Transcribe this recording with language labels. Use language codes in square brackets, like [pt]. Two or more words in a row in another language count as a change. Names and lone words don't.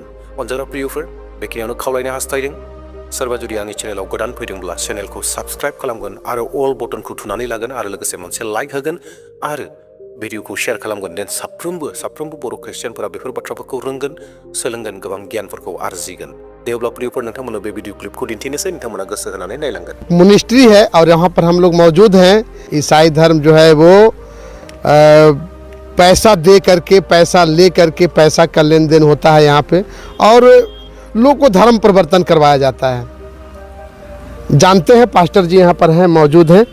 [brx] अनजाग्रा प्रियफोर, बेखिनियावनो खावलायनो हास्थायदों। सोरबा जुदि आंनि चेनेलाव गोदान फैदोंब्ला चेनेलखौ साबस्क्राइब खालामगोन आरो अल बटनखौ थुनानै लागोन आरो लोगोसे मोनसे लाइक होगोन आरो भिडिअखौ शेयार खालामगोन। देन साफ्रोमबो बर' ख्रिस्टियानफोरा बेफोर बाथ्राफोरखौ रोंगोन, सोलोंगोन, गोबां गियानफोरखौ आरजिगोन। दे अब्ला प्रियफोर, नोंथांमोननो बे भिडिअ क्लिपखौ दिन्थिनोसै, नोंथांमोना गोसो होनानै नायलांगोन। [hi] मिनिस्ट्री है और यहाँ पर हम लोग मौजूद हैं। ईसाई धर्म जो है वो पैसा दे करके, पैसा ले करके, पैसा का लेन देन होता है यहाँ पे, और लोग को धर्म परिवर्तन करवाया जाता है। जानते हैं, पास्टर जी यहाँ पर हैं, मौजूद हैं।